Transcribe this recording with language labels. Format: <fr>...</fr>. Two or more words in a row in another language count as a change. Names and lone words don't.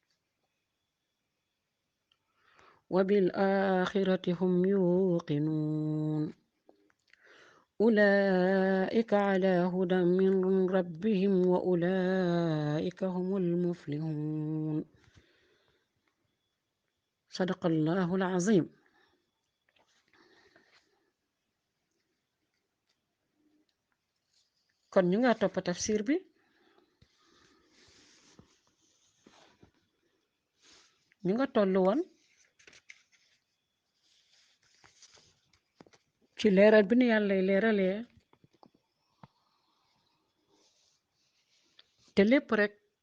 <ar>وبالآخرة هم يوقنون أولئك على هدى من ربهم وأولئك هم المفلحون صدق الله العظيم</ar> <wo>kon ñu nga topp tafsir bi ñu nga tollu woon ci leeral bi nu yàlla leeralee te lépp rek</wo>